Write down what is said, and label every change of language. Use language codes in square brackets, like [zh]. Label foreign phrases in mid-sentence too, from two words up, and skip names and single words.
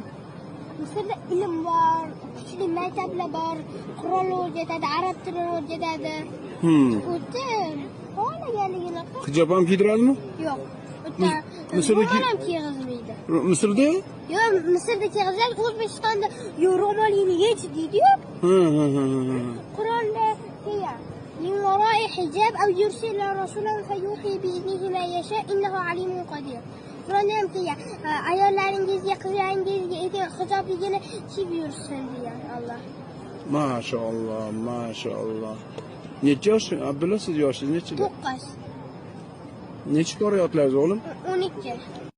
[uz] Misrda ilm bor, kuchli maktablar bor, Qur'on o'rgatadi, arab tilini o'rgatadi. O'tda xohlaganligini qil. Hijob ham kiydiradimi? Yo'q. O'tda ro'mol ham kiyg'izmaydi. Misrda? Yo'q, Misrda kiyg'izadi, O'zbekistonda yo'q ro'molingni yech deydi-yu. Qur'onda degan [ar] من وراء حجاب أو يرسل رسولا فيوحي بإذنه ما يشاء إنه عليم قدير. [uz] Qur'onda ham degan, ayollaringizga, qizlaringizga hijobligini kiyib yursin degan Alloh. Maşallah, maşallah. Necha yosh? Abdulloh siz yoshingiz necha? 9. Necha ko'ryapsiz o'g'lim? 12.